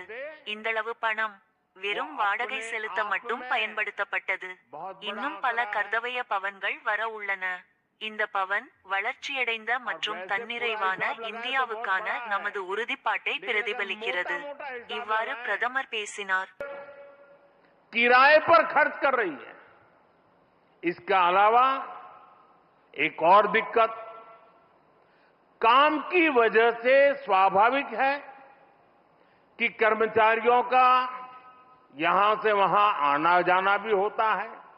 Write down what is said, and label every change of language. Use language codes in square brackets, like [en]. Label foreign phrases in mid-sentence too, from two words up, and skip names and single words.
[ta] இந்தளவு பணம் வெறும் வாடகை செலுத்த மட்டும் பயன்படுத்தப்பட்டது. இன்னும் பல கர்தவய பவன்கள் வர உள்ளன. இந்த பவன் வளர்ச்சியடைந்த மற்றும் தன்னிறைவான இந்தியாவுக்கான நமது உறுதிப்பாட்டை பிரதிபலிக்கிறது. இவ்வாறு பிரதமர் பேசினார். [hi] किराए पर खर्च कर रही है। इसके अलावा एक और दिक्कत काम की वजह से स्वाभाविक है कि कर्मचारियों का यहां से वहां आना जाना भी होता है।